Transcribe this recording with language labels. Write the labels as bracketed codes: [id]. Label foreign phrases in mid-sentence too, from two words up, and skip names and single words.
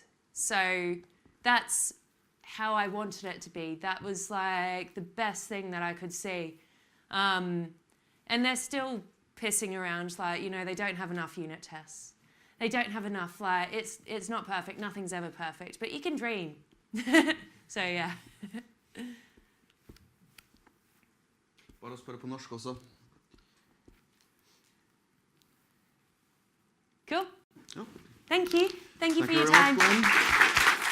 [en] So that's how I wanted it to be. That was like the best thing that I could see. And they're still pissing around, like, you know, they don't have enough unit tests. They don't have enough, like, it's not perfect, nothing's ever perfect, but you can dream. So, yeah. [no] Bare å spørre på norsk også. [en] Cool. Ja. Thank you. Thank you for your very time. much, Gwen.